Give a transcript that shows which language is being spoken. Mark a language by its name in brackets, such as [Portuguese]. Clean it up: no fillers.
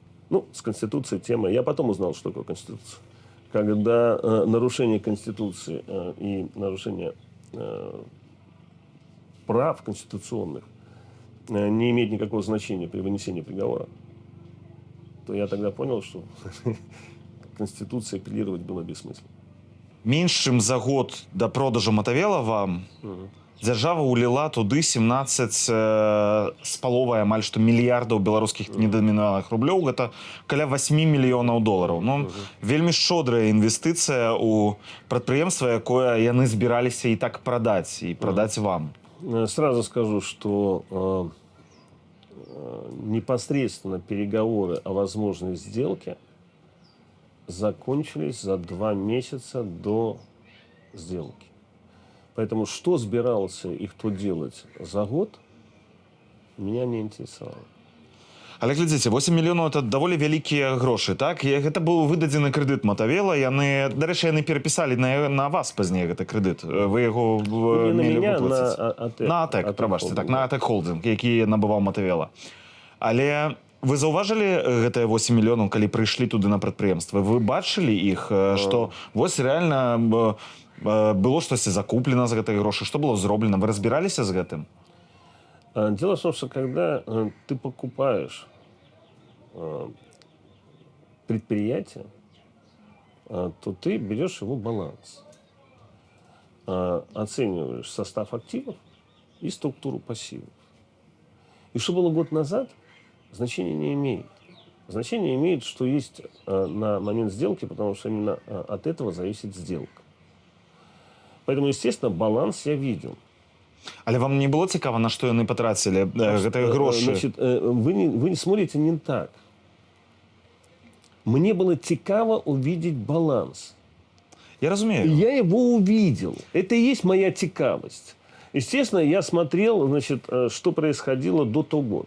[Russian] Ну, с Конституцией тема. Я потом узнал, что такое Конституция. Когда нарушение Конституции и нарушение прав конституционных не имеет никакого значения при вынесении приговора, то я тогда понял, что Конституции апеллировать было бессмысленно. [Belarusian] Менш чым за год да продажу Матавела вам дзяржава ўліла туды 17 з паловай амаль што мільярдаў беларускіх недамінаваных рублёў, гэта каля 8 мільёнаў долараў. Ну, вельмі шчодрая інвестыцыя ў прадпрыемства, якое яны збіраліся і так прадаць, і прадаць вам. [Russian] Сразу скажу, что непосредственно переговоры о возможной сделке закончились за 2 месяца до сделки. Поэтому что собирался и кто делать за год, меня не интересовало. [Belarusian] Але глядзіце, 8 мільёнаў это даволі вялікія грошы, так? Гэта быў выдадзены крэдыт Матавела, яны, дарэчы, яны перапісалі на вас пазней гэты крэдыт. Вы яго мелі выплаціць. На АТЭК, прабачце, так, на АТЭК Холдинг, які набываў Матавела. Але вы заўважылі гэтыя 8 мільёнаў, калі прыйшлі туды на прадпрыемства? Вы бачылі іх, што вось рэальна было штосьці закуплена за гэтыя грошы? Што было зроблена? Вы разбіраліся з гэтым? [Russian] Дело в том, что когда ты покупаешь предприятие, то ты берешь его баланс, оцениваешь состав активов и структуру пассивов. И что было год назад, значения не имеет. Значение имеет, что есть на момент сделки, потому что именно от этого зависит сделка. Поэтому, естественно, баланс я видел. [Belarusian] Але вам не было цікава, на што яны патрацілі гэтыя грошы? [Russian] Значит, вы не смотрите не так. Мне было цікаво увидеть баланс. [Belarusian] Я разумею. [Russian] Я его увидел. Это и есть моя цікавость. Естественно, я смотрел, значит, что происходило до того.